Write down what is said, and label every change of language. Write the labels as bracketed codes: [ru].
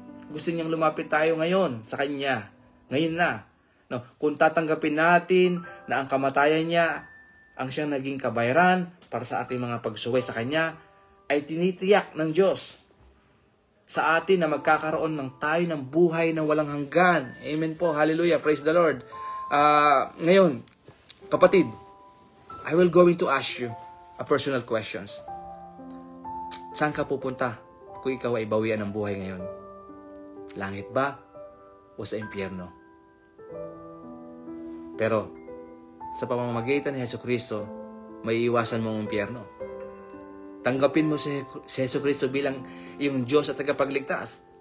[tl] Gusto niyang lumapit tayo ngayon sa Kanya. Ngayon na. No, kung tatanggapin natin na ang kamatayan niya ang siyang naging kabayaran para sa ating mga pagsuway sa Kanya, ay tinitiyak ng Diyos sa atin na magkakaroon ng tayo ng buhay na walang hanggan. [en] Amen po. Hallelujah. Praise the Lord. [tl] Ngayon, kapatid, [en] I will going to ask you a personal questions. [tl] Saan ka pupunta kung ikaw ay bawian ng buhay ngayon? Langit ba o sa impyerno? Pero, sa pamamagitan ni Jesucristo, may iwasan mo ang impyerno. Tanggapin mo si Jesucristo bilang iyong Diyos at tagapagligtas.